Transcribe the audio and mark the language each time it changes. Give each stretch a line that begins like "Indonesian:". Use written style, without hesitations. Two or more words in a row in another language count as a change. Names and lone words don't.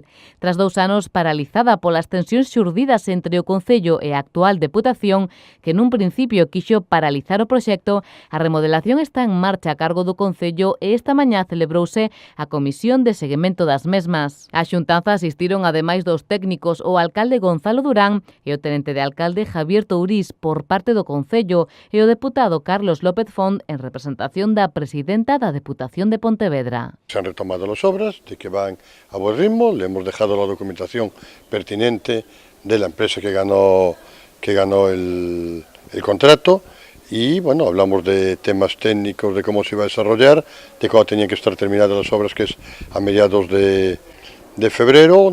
Galician: Tras 2 anos paralizada polas tensións xurdidas entre o Concello e a actual Deputación, que nun principio quixo paralizar o proxecto, a remodelación está en marcha a cargo do Concello e esta mañá celebrouse a comisión de seguimento das mesmas. A xuntanza asistiron ademais dos técnicos o alcalde Gonzalo Durán e o tenente de alcalde Javier Tourís por parte do Concello e o deputado Carlos López Font en representación da presidenta da Deputación de Pontevedra.
Spanish: Se han retomado las obras, de que van a buen ritmo, le hemos dejado la documentación pertinente de la empresa que ganó el contrato y bueno, hablamos de temas técnicos, de cómo se iba a desarrollar, de cuándo tenían que estar terminadas las obras, que es a mediados de febrero.